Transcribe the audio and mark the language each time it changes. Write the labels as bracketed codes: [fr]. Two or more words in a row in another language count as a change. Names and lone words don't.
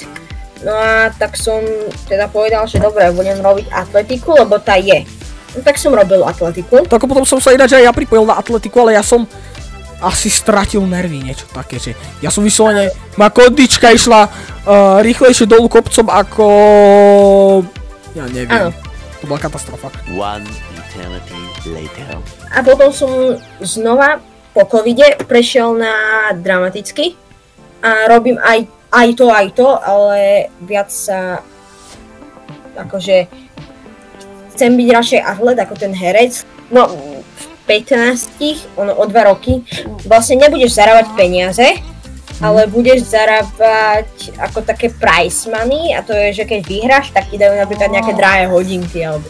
[sk] No a tak som teda povedal, že dobre, budem robiť atletiku, lebo tá je. No tak som robil atletiku. Tak potom som sa ináč aj ja pripojil na atletiku, ale ja som asi stratil nervy, niečo také, že ja som vyslovene, moja kondička išla rýchlejšie dolu kopcom ako... Ja neviem, ano. To bola katastrofa. [en] One eternity later. [sk] A potom som znova po covide prešiel na dramatický a robím aj to, ale viac sa akože chcem byť radšej atlet ako ten herec. No v 15, o 2 roky vlastne nebudeš zarábať peniaze, ale budeš zarábať ako také [en] prize money [sk] a to je, že keď vyhráš, tak ti dajú napríklad nejaké drahé hodinky alebo...